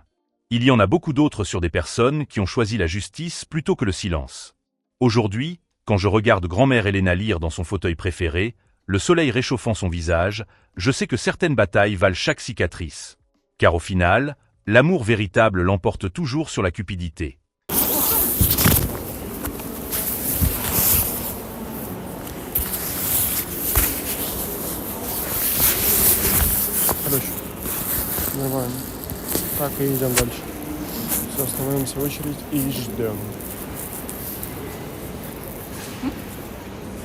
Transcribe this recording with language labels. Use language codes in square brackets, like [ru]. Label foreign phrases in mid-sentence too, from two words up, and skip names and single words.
[fr] Il y en a beaucoup d'autres sur des personnes qui ont choisi la justice plutôt que le silence. Aujourd'hui, quand je regarde grand-mère Elena lire dans son fauteuil préféré, le soleil réchauffant son visage, je sais que certaines batailles valent chaque cicatrice. Car au final, l'amour véritable l'emporte toujours sur la cupidité. [ru] Короче, нормально. Так и идем дальше. Все, становимся в очередь и ждем.